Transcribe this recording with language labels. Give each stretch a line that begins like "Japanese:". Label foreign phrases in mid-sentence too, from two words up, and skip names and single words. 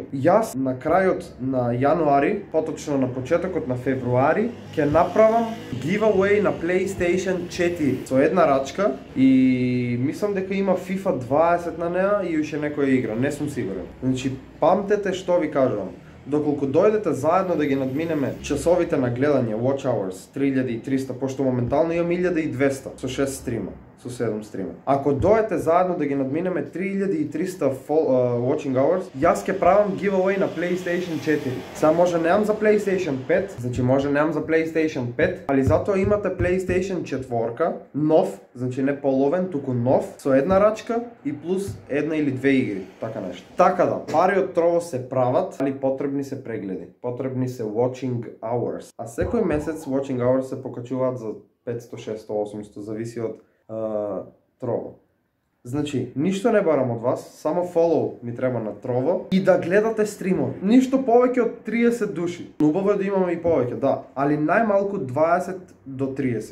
Macedonian: Јас на крајот на јануари, поточно на почетокот на февруари, ќе направам giveaway на PlayStation 4 со една рачка и мислам дека има FIFA 20 на неа и уште некоја игра, не сум сигурен. Значи, памтете што ви кажувам. Доколку дојдете заедно да ги надминеме часовите на гледање,
English: watch hours,
Macedonian: 3300, пошто моментално имам 1200 со 6 стрима, со 7 стрима. Ако дојдете заедно да ги надминеме 3300
English: watching hours,
Macedonian: јас ќе правам giveaway на PlayStation 4. Сега може неам за PlayStation 5, значи може неам за PlayStation 5, али затоа имате PlayStation 4, нов, значи не половен, туку нов, со една рачка и плюс една или две игри, така нешто. Така да, пари од Trovo се прават, али потребни се прегледи, потребни се
English: watching hours.
Macedonian: А секој месец
English: watching hours
Macedonian: се покачуваат за 500, 600, 800, зависи од Trovo. Значи, ништо не барам од вас, само follow ми треба на Trovo и да гледате стримови. Ништо повеќе од 30 души. Убаво е да имаме и повеќе, да, али најмалку 20 до 30.